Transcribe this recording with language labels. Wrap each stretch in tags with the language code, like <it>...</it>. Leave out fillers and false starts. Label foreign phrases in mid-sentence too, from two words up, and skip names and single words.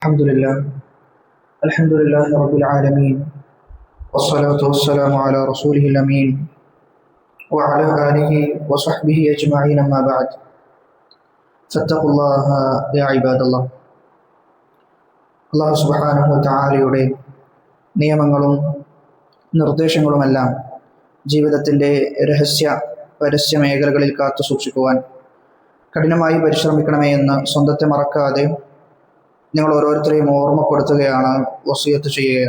<ar>الحمد لله الحمد لله رب العالمين والصلاة والسلام على رسوله الأمين وعلى آله وصحبه أجمعين أما بعد فاتقوا الله يا عباد الله. الله سبحانه وتعالى</ar> <ml>നിയമങ്ങളും നിർദ്ദേശങ്ങളുമെല്ലാം ജീവിതത്തിൻ്റെ പരസ്യ മേഖലകളിൽ കാത്തു സൂക്ഷിക്കുവാൻ കഠിനമായി പരിശ്രമിക്കണമേ എന്ന് സ്വന്തത്തെ മറക്കാതെ നിങ്ങൾ ഓരോരുത്തരെയും ഓർമ്മപ്പെടുത്തുകയാണ്, വസിയത്ത് ചെയ്യുകയാണ്.</ml>